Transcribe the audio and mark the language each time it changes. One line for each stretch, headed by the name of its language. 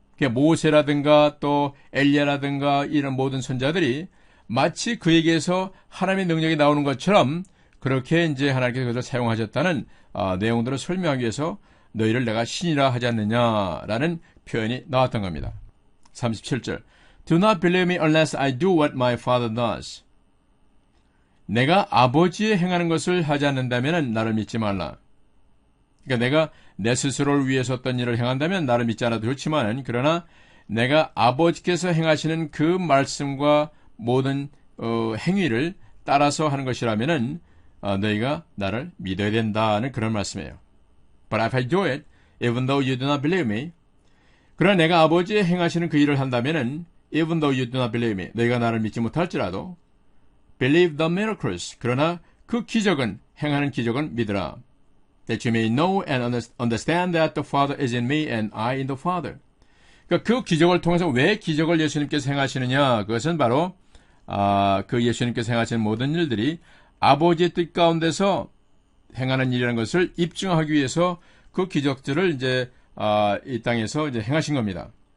Korean: 모세라든가 또 엘리야라든가 이런 모든 선자들이 마치 그에게서 하나님의 능력이 나오는 것처럼 그렇게 이제 하나님께서 그것을 사용하셨다는 내용들을 설명하기 위해서 너희를 내가 신이라 하지 않느냐라는 표현이 나왔던 겁니다.
English: 37절 Do not believe me unless I do what my father does.
Korean: 내가 아버지의 행하는 것을 하지 않는다면 나를 믿지 말라. 그러니까 내가 내 스스로를 위해서 어떤 일을 행한다면 나를 믿지 않아도 좋지만 그러나 내가 아버지께서 행하시는 그 말씀과 모든 행위를 따라서 하는 것이라면 너희가 나를 믿어야 된다는 그런 말씀이에요.
English: But if I do it, even though you do not believe me,
Korean: 그러나 내가 아버지의 행하시는 그 일을 한다면
English: even though you do not believe me,
Korean: 너희가 나를 믿지 못할지라도
English: believe the miracles,
Korean: 그러나 그 기적은 행하는 기적은 믿으라.
English: That you may know and understand that the Father is in me and I in the Father.
Korean: 그러니까 그 기적을 통해서 왜 기적을 예수님께서 행하시느냐? 그것은 바로 그 예수님께서 행하시는 모든 일들이 아버지의 뜻 가운데서 행하는 일이라는 것을 입증하기 위해서 그 기적들을 이제 이 땅에서 이제 행하신 겁니다.